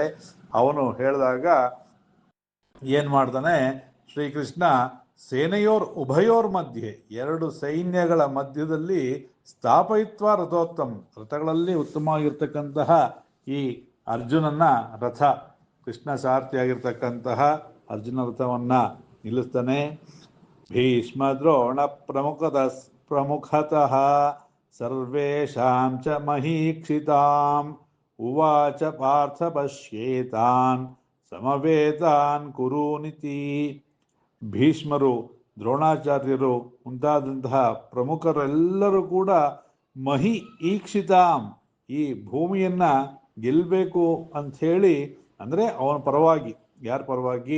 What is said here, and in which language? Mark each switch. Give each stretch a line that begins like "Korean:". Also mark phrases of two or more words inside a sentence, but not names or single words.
Kannada: ಅವನು ಹೇಳಿದಾಗ ಏನ್ ಮಾಡ್ತಾನೆ ಶ್ರೀಕೃಷ್ಣ,
Sanskrit: ಸೇನೆಯೋರ್ ಉಭಯೋರ್ ಮಧ್ಯೆ,
Kannada: ಎರಡು ಸೈನ್ಯಗಳ ಮಧ್ಯದಲ್ಲಿ
Sanskrit: ಸ್ಥಾಪಯಿತ್ವ ರಥೋತ್ತಮ,
Kannada: ರಥಗಳಲ್ಲಿ ಉತ್ತಮವಾಗಿರ್ತಕ್ಕಂತಹ ಈ ಅರ್ಜುನನ ರಥ, ಕೃಷ್ಣ ಸಾರಥಿಯಾಗಿರ್ತಕ್ಕಂತಹ ಅರ್ಜುನ ರಥವನ್ನ ನಿಲ್ಲಿಸ್ತಾನೆ.
Sanskrit: ಭೀಷ್ಮ ದ್ರೋಣ ಪ್ರಮುಖತಃ ಸರ್ವೇಷಾಂ ಚ ಮಹೀಕ್ಷಿತಾಂ ಉವಾಚ ಪಾರ್ಥ ಪಶ್ಯೇತಾನ್ ಸಮವೇತಾನ್ ಕುರುನಿತಿ.
Kannada: ಭೀಷ್ಮರು, ದ್ರೋಣಾಚಾರ್ಯರು ಮುಂತಾದಂತಹ ಪ್ರಮುಖರೆಲ್ಲರೂ ಕೂಡ
Sanskrit: ಮಹಿ ಈಕ್ಷಿತಾಂ,
Kannada: ಈ ಭೂಮಿಯನ್ನ ಗೆಲ್ಲಬೇಕು ಅಂಥೇಳಿ, ಅಂದ್ರೆ ಅವನ ಪರವಾಗಿ, ಯಾರ ಪರವಾಗಿ?